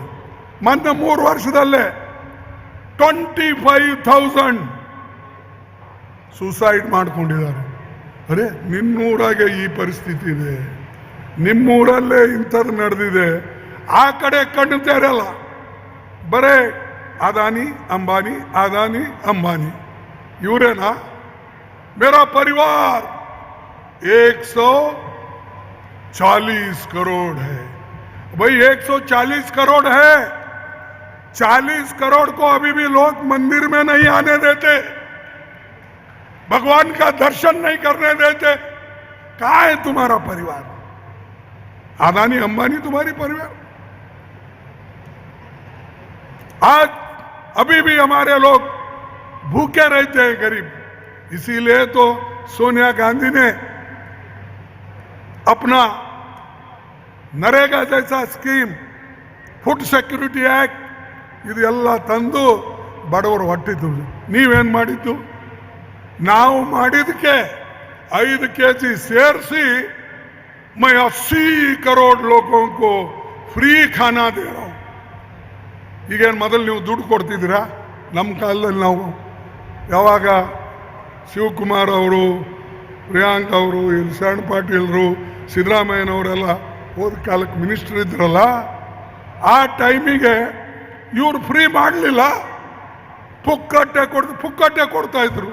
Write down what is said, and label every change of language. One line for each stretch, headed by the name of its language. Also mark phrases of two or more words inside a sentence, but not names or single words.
Kannada: ಮೊನ್ನೆ 3 ವರ್ಷದಲ್ಲೇ 25,000 ಸುಸೈಡ್ ಮಾಡ್ಕೊಂಡಿದ್ದಾರೆ. ಅರೆ, ನಿನ್ನೂರಾಗೆ ಈ ಪರಿಸ್ಥಿತಿ ಇದೆ, ನಿಮ್ಮೂರಲ್ಲೇ ಇಂಥದ್ದು ನಡೆದಿದೆ. ಆ ಕಡೆ ಕಣ್ಣು ತೆರಲ್ಲ, ಬರೇ ಅದಾನಿ ಅಂಬಾನಿ ಅದಾನಿ ಅಂಬಾನಿ ಇವರೇನಾ?
Hindi: मेरा परिवार 140 करोड़ है। भाई 140 करोड़ है, 40 करोड़ को अभी भी लोग मंदिर में नहीं आने देते, भगवान का दर्शन नहीं करने देते। कहाँ है तुम्हारा परिवार? अदानी अंबानी तुम्हारी परिवार? आज अभी भी हमारे लोग भूखे रहते हैं, गरीब। इसीलिए तो सोनिया गांधी ने अपना नरेगा जैसा स्कीम, फूड ಸೆಕ್ಯೂರಿಟಿ ಆಕ್ಟ್
Kannada: ಇದೆಲ್ಲ ತಂದು ಬಡವರು ಹೊಟ್ಟೆ ತುಂಬ. ನೀವೇನು ಮಾಡಿದ್ದು? ನಾವು ಮಾಡಿದಕ್ಕೆ 5 kg ಸೇರಿಸಿ
Hindi: मैं 80 करोड़ लोगों को फ्री खाना दे रहा हूं.
Kannada: ಈಗೇನು ಮೊದಲು ನೀವು ದುಡ್ಡು ಕೊಡ್ತಿದ್ದೀರಾ? ನಮ್ಮ ಕಾಲದಲ್ಲಿ ನಾವು ಯಾವಾಗ ಶಿವಕುಮಾರ್ ಅವರು, ಪ್ರಿಯಾಂಕ್ ಅವರು, ಶರಣ್ ಪಾಟೀಲ್ರು, ಸಿದ್ದರಾಮಯ್ಯನವರೆಲ್ಲ ಹೋದ ಕಾಲಕ್ಕೆ ಮಿನಿಸ್ಟರ್ ಇದ್ರಲ್ಲ, ಆ ಟೈಮಿಗೆ ಇವ್ರು ಫ್ರೀ ಮಾಡಲಿಲ್ಲ, ಪುಕ್ಕಟ್ಟೆ ಕೊಡ್ತಾ ಇದ್ರು.